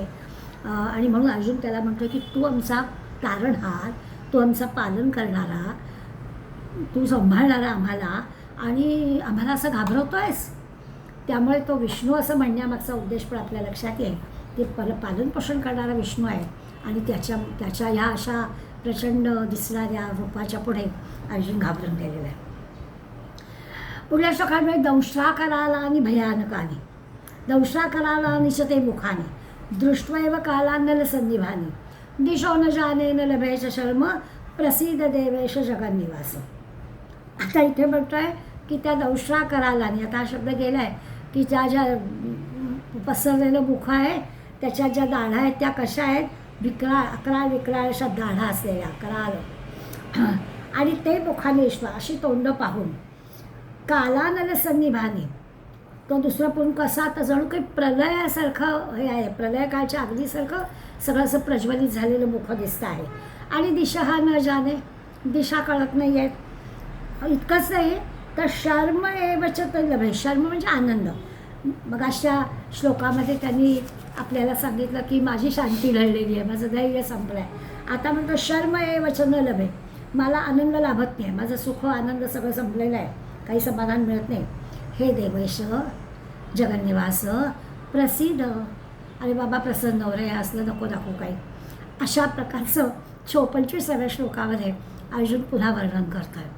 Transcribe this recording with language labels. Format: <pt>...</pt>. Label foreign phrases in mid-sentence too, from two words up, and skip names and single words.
<mr>आणि म्हणून अर्जुन त्याला म्हणतो की तू आमचा तारणहार, तू आमचा पालन करणारा, तू सांभाळणारा आम्हाला, आणि आम्हाला असं घाबरवतो आहेस. त्यामुळे तो विष्णू असं म्हणण्यामागचा उद्देश पण आपल्या लक्षात येईल. ते पालनपोषण करणारा विष्णू आहे. आणि त्याच्या ह्या अशा प्रचंड दिसणाऱ्या रूपाच्या पुढे अर्जुन घाबरून गेलेला आहे. पुढल्या श्लोकांमध्ये</mr> <sa>दंष्ट्राकरालानि भयानकानि दंष्ट्राकरालानिच ते मुखानि दृष्ट्वैव कालान्नलसन्निभानि दिशो न जाने न लभे च शर्म प्रसीद देवेश जगन्निवास.</sa> <mr>आता इथे म्हणतोय की त्या दंष्ट्राकरालानि, आता हा शब्द गेला आहे की ज्या पसरलेलं मुख आहे, त्याच्या ज्या दाढा आहेत त्या कशा आहेत, अकराळ विक्राळ अशा दाढा असलेल्या कराल. आणि ते मुखाने ईश्वर अशी तोंड पाहून</mr> <sa>कालानल सन्निभानी,</sa> <mr>तो दुसरा पण कसा आता जणू काही प्रलयासारखं हे आहे, प्रलयकाळच्या अग्नीसारखं सगळं असं प्रज्वलित झालेलं मुख दिसतं आहे. आणि दिशा हा न जाणे, दिशा कळत नाही आहेत. इतकंच नाही तर</mr> <sa>शर्म एवच लभे,</sa> <mr>शर्म म्हणजे आनंद. मग अशा श्लोकामध्ये त्यांनी आपल्याला सांगितलं की माझी शांती ढळलेली आहे, माझं धैर्य संपलं आहे. आता म्हणतो</mr> <sa>शर्म एवच न लभे,</sa> <mr>मला आनंद लाभत नाही, माझं सुख आनंद सगळं संपलेलं आहे, काही समाधान मिळत नाही.</mr> <sa>हे देवेश जगन्निवास प्रसिद्ध,</sa> <mr>अरे बाबा प्रसन्न हो रे, असलं नको दाखवू काही. अशा प्रकारचं 25व्या श्लोकामध्ये अर्जुन पुन्हा वर्णन करतो आहे.</mr>